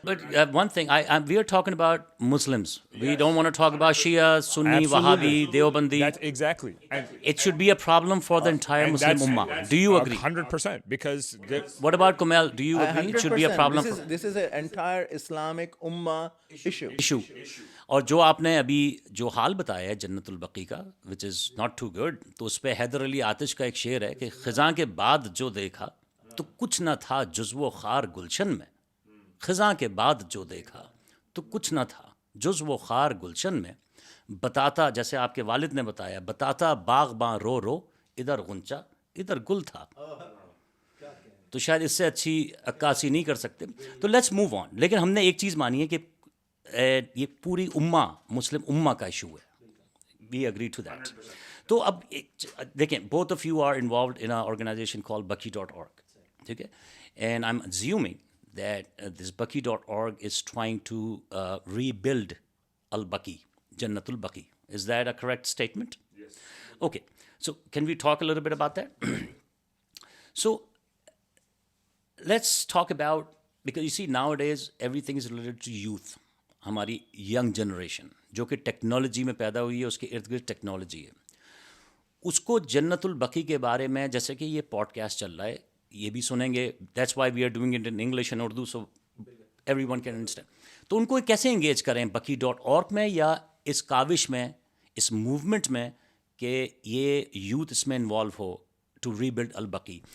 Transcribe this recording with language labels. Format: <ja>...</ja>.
<en>But one thing, we are talking about Muslims. We don't want to talk about Shia, Sunni, Wahhabi, Deobandi. That's exactly. And it should be a problem for the entire Muslim Ummah. Do you agree? 100%, because What about Kumail? Do you agree it should be a problem? This is an entire Islamic Ummah issue.</en> <ur>اور جو آپ نے ابھی جو حال بتایا ہے جنت البقی کا,</ur> <en>which is not too good,</en> <ur>تو اس پہ حیدر علی آتش کا ایک شعر ہے کہ خزاں کے بعد جو دیکھا تو کچھ نہ تھا جزو و خار گلشن میں. خزاں کے بعد جو دیکھا تو کچھ نہ تھا جزو و خار گلشن میں. بتاتا, جیسے آپ کے والد نے بتایا, بتاتا باغ باں رو رو, ادھر غنچہ ادھر گل تھا. تو شاید اس سے اچھی عکاسی نہیں کر سکتے. تو</ur> <en>Let's move on.</en> <ur>لیکن ہم نے ایک چیز مانی ہے کہ یہ پوری امہ مسلم امہ کا ایشو ہے.</ur> <en>We agree to that.</en> <ur>تو اب دیکھیں,</ur> <en>both of you are involved in organisation called baqee.org,</en> <ur>ٹھیک ہے,</ur> <en>And I am assuming that this baqee.org is trying to rebuild Al-Baqi, Jannat Al-Baqi. Is that a correct statement? Yes. Okay, so can we talk a little bit about that? So let's talk about, because you see nowadays everything is related to youth.</en> <ur>ہماری young generation جو کہ technology میں پیدا ہوئی ہے, اس کے ارد گرد ٹیکنالوجی ہے, اس کو جنت البقی کے بارے میں, جیسے کہ یہ پوڈ کاسٹ چل رہا ہے, یہ بھی سنیں گے.</ur> <en>That's why we are doing it in English and Urdu, so everyone can understand.</en> <ur>تو ان کو کیسے انگیج کریں, baqee.org میں یا اس کاوش میں, اس موومنٹ میں کہ یہ یوتھ اس میں involve ہو</ur> <en>to rebuild</en> <ur>البقی.</ur>